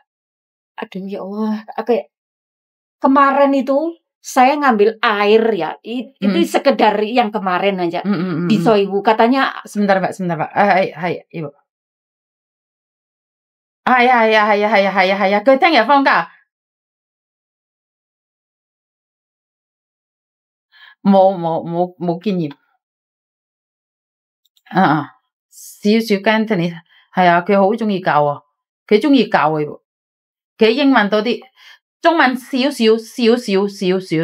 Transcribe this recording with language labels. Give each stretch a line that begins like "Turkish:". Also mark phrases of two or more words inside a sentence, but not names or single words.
Indonesian: Aduh ya Allah, kemarin itu saya ngambil air ya. Itu sekedar yang kemarin aja. Di Soiwu katanya. Sebentar Mbak. Hai, Ibu. Hai.
Cantonese: Cô 聽日放假冇經驗。少少 Cantonese 係啊，佢好中意教啊，佢中意教啊，佢英文多啲，中文少少。